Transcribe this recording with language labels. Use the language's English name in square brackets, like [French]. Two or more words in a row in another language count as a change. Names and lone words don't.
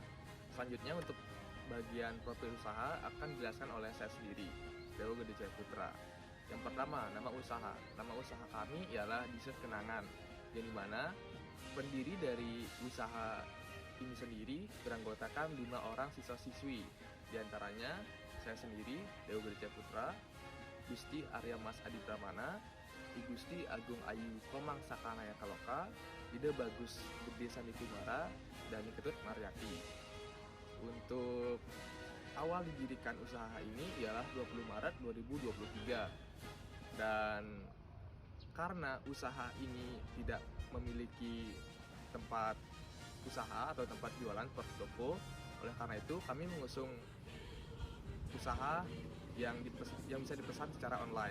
[Indonesian] Selanjutnya untuk bagian profil usaha akan dijelaskan oleh saya sendiri, Dewa Wijaya Putra. Yang pertama, nama usaha. Nama usaha kami ialah Dessert Kenangan, yang dimana pendiri dari usaha ini sendiri beranggotakan 5 orang siswa-siswi. Di antaranya saya sendiri, Dewa Wijaya Putra, Gusti Arya Mas Adi Pramana, I Gusti Agung Ayu Komang Sakanaya Kaloka, Ide Bagus Gede Sandi Kumara, dan Ketut Mariati. Untuk awal didirikan usaha ini ialah 20 Maret 2023. Dan karena usaha ini tidak memiliki tempat usaha atau tempat jualan seperti toko, oleh karena itu kami mengusung usaha yang bisa dipesan secara online.